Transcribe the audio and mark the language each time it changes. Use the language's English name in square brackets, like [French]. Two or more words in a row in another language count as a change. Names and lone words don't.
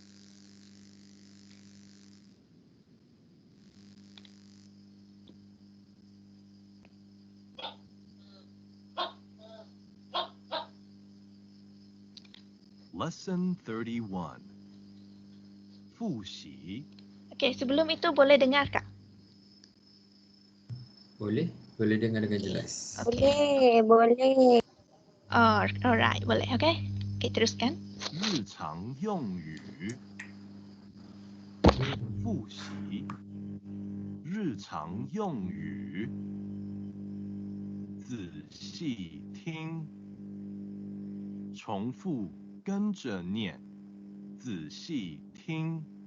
[English] Lesson 31. [Chinese] 复习 [Malay] Okey, sebelum itu boleh dengar tak? Boleh dengar dengan jelas. Okey. Boleh. Alright, boleh. Okey. Okey, teruskan. [Chinese] 日常用语复习日常用语仔细听重复跟着念，仔细听。